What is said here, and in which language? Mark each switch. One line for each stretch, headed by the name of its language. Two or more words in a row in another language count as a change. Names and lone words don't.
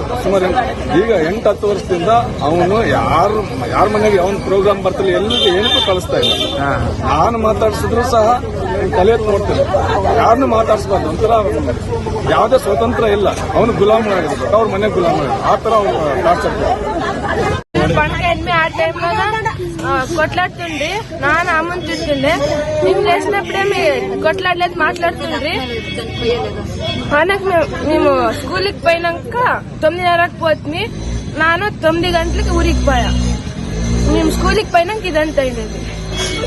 Kannada: ಸುಮಾರು ಈಗ 8-10 ವರ್ಷದಿಂದ ಅವನು ಯಾರ ಮನೆಗೆ ಅವನ ಪ್ರೋಗ್ರಾಮ್ ಬರ್ತಿಲ್ಲ, ಎಲ್ಲಿಗೆ ಏನಕ್ಕೂ ಕಳಿಸ್ತಾ ಇಲ್ಲ. ನಾನು ಮಾತಾಡ್ಸಿದ್ರು ಸಹ ತಲೆ ನೋಡ್ತಿಲ್ಲ, ಯಾರನ್ನು ಮಾತಾಡ್ಸ್ಬಾರ್ದು. ಒಂಥರ ಯಾವುದೇ ಸ್ವತಂತ್ರ ಇಲ್ಲ. ಅವನು ಗುಲಾಮರಾಗಿರ್ಬೇಕು, ಅವ್ರ ಮನೆಗೆ ಗುಲಾಮರಾಗಿರ್ಬೇಕು. ಆ ತರ ಅವ್ರು ಟಾರ್ಚರ್.
Telugu: పండుగ ఆ టైంలో కొట్లాడుతుండ్రి. నాన్న అమ్మని చూస్తుండే. మేము లేచినప్పుడే కొట్లాడలేదు, మాట్లాడుతుండ్రి. మేము స్కూల్కి పోయినాక 9:30కి పోతుంది. నాన్న 9 గంటలకి ఊరికి పోయా. మేము స్కూల్కి పోయినాక ఇదంతా అయింది.